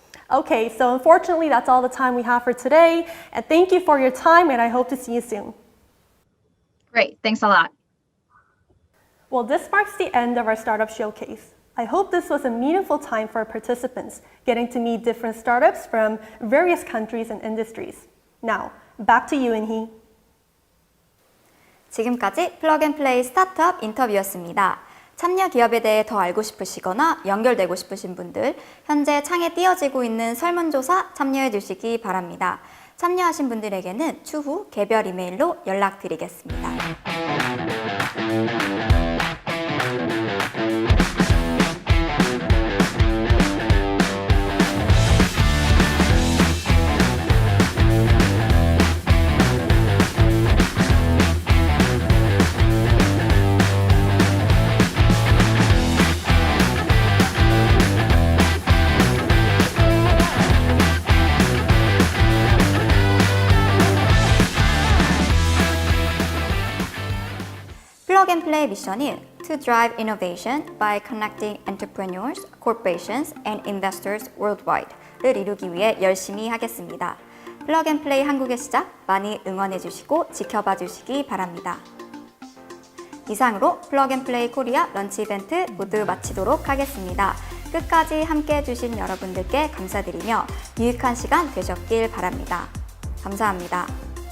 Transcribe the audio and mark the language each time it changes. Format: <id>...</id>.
<en>Okay, so unfortunately, that's all the time we have for today. And thank you for your time, and I hope to see you soon. Great. Thanks a lot. Well, this marks the end of our Startup Showcase. I hope this was a meaningful time for our participants, getting to meet different startups from various countries and industries. Now, back to you, In-hee.</en> <ko>지금까지 플러그앤플레이 스타트업 인터뷰였습니다. 참여 기업에 대해 더 알고 싶으시거나 연결되고 싶으신 분들, 현재 창에 띄어지고 있는 설문조사 참여해 주시기 바랍니다. 참여하신 분들에게는 추후 개별 이메일로 연락드리겠습니다. 플러그앤플레이 미션은</ko> <en>to drive innovation by connecting entrepreneurs, corporations, and investors worldwide</en> <ko>를 이루기 위해 열심히 하겠습니다. 플러그앤플레이 한국의 시작 많이 응원해 주시고 지켜봐 주시기 바랍니다. 이상으로 플러그앤플레이 코리아 런치 이벤트 모두 마치도록 하겠습니다. 끝까지 함께 해주신 여러분들께 감사드리며 유익한 시간 되셨길 바랍니다. 감사합니다.</ko>